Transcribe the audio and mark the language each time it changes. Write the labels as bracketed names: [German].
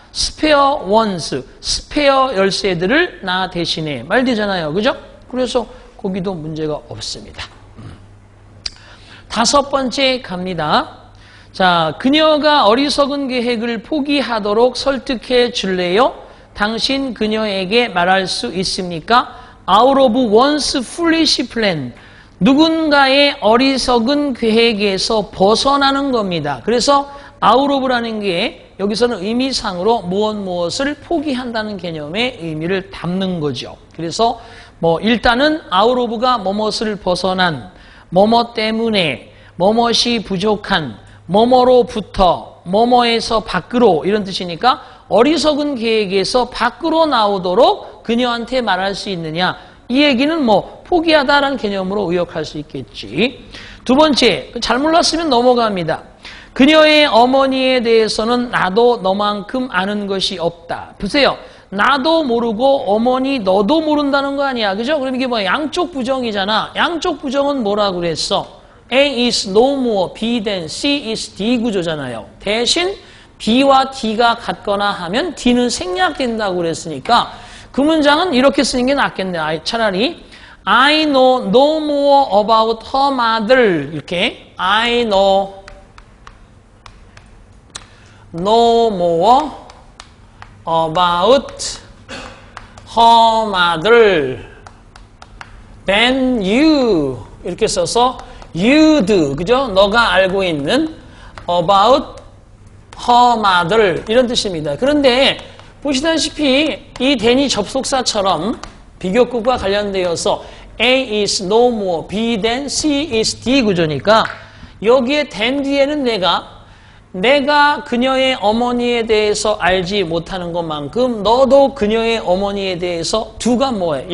[English] spare ones, [Korean] 스페어 열쇠들을 나 대신에 말 되잖아요. 그죠? 그래서 거기도 문제가 없습니다. 다섯 번째 갑니다. 자, 그녀가 어리석은 계획을 포기하도록 설득해 줄래요? 당신 그녀에게 말할 수 있습니까? [English] Out of one's foolish plan. [Korean] 누군가의 어리석은 계획에서 벗어나는 겁니다. 그래서 out of라는 게 여기서는 의미상으로 무엇을 포기한다는 개념의 의미를 담는 거죠. 그래서 뭐 일단은 out of가 뭐뭇을 벗어난, 뭐뭐 때문에, 뭐뭇이 부족한, 뭐뭐로부터, 뭐뭐에서 밖으로 이런 뜻이니까 어리석은 계획에서 밖으로 나오도록 그녀한테 말할 수 있느냐. 이 얘기는 뭐 포기하다라는 개념으로 의역할 수 있겠지. 두 번째, 잘 몰랐으면 넘어갑니다. 그녀의 어머니에 대해서는 나도 너만큼 아는 것이 없다. 보세요. 나도 모르고 어머니 너도 모른다는 거 아니야. 그죠? 그럼 이게 뭐 양쪽 부정이잖아. 양쪽 부정은 뭐라고 그랬어? [English] A is no more B than C is D [Korean] 구조잖아요. 대신 B와 D가 같거나 하면 D는 생략된다고 그랬으니까 그 문장은 이렇게 쓰는 게 낫겠네. 차라리 [English] I know no more about her mother. [Korean] 이렇게 [English] I know no more about her mother than you. [Korean] 이렇게 써서 you'd, 그죠? 너가 알고 있는 [English] about her mother [Korean] 이런 뜻입니다. 그런데 보시다시피 이 than이 접속사처럼 비교급과 관련되어서 [English] A is no more, B than C is D [Korean] 구조니까 여기에 than 뒤에는 내가 그녀의 어머니에 대해서 알지 못하는 것만큼 너도 그녀의 어머니에 대해서 do가 뭐예요?